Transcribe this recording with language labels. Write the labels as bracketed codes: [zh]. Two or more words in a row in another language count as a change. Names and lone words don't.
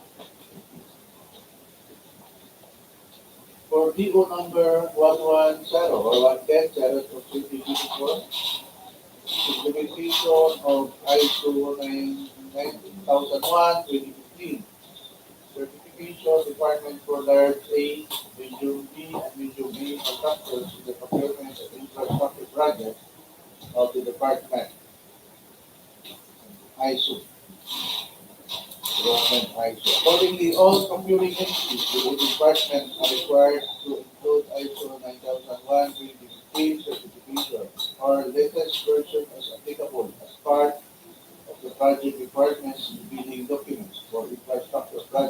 [en] For DO number 110 or 110, series of 2024, implementation of ISO 9001-2015, certification requirement for large A, medium B, and medium A contractors in the procurement of infrastructure projects of the department. ISO. Development ISO. Accordingly, all procuring entities within the department are required to include ISO 9001-2015 certification or latest version as applicable as part of the project requirements in bidding documents for infrastructure projects.